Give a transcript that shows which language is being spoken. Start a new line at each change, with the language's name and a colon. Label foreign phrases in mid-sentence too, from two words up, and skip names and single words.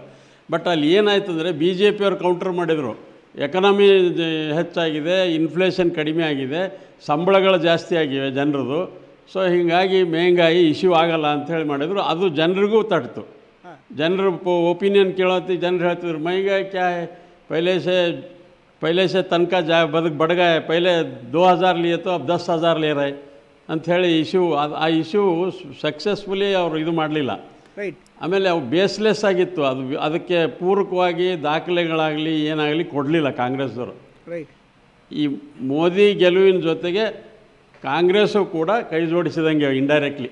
Kannada: ಬಟ್ ಅಲ್ಲಿ ಏನಾಯ್ತು ಅಂದರೆ ಬಿ ಜೆ ಪಿಯವ್ರು ಕೌಂಟರ್ ಮಾಡಿದರು. ಎಕನಾಮಿ ಹೆಚ್ಚಾಗಿದೆ, ಇನ್ಫ್ಲೇಷನ್ ಕಡಿಮೆ ಆಗಿದೆ, ಸಂಬಳಗಳು ಜಾಸ್ತಿ ಆಗಿವೆ ಜನರದು. ಸೊ ಹೀಗಾಗಿ ಮಹಂಗಾಯಿ ಇಶ್ಯೂ ಆಗಲ್ಲ ಅಂಥೇಳಿ ಮಾಡಿದರು. ಅದು ಜನರಿಗೂ ತಟ್ಟಿತು. ಜನರು ಒಪಿನಿಯನ್ ಕೇಳೋತಿ ಜನರು ಹೇಳ್ತಿದ್ರು,
Hindi: महंगाई क्या है, पहले से तनक बढ़ गए, पहले 2000 लिए तो अब 10,000 ले रहे
Kannada: ಅಂಥೇಳಿ ಇಶ್ಯೂ. ಆ ಇಶ್ಯೂ ಸಕ್ಸಸ್ಫುಲಿ ಅವರು ಇದು ಮಾಡಲಿಲ್ಲ. ಆಮೇಲೆ ಅವು ಬೇಸ್ಲೆಸ್ ಆಗಿತ್ತು. ಅದಕ್ಕೆ ಪೂರಕವಾಗಿ ದಾಖಲೆಗಳಾಗಲಿ ಏನಾಗಲಿ ಕೊಡಲಿಲ್ಲ ಕಾಂಗ್ರೆಸ್ದವರು. ಈ ಮೋದಿ ಗೆಲುವಿನ ಜೊತೆಗೆ ಕಾಂಗ್ರೆಸ್ಸು ಕೂಡ ಕೈ ಜೋಡಿಸಿದಂಗೆ ಇಂಡೈರೆಕ್ಟ್ಲಿ.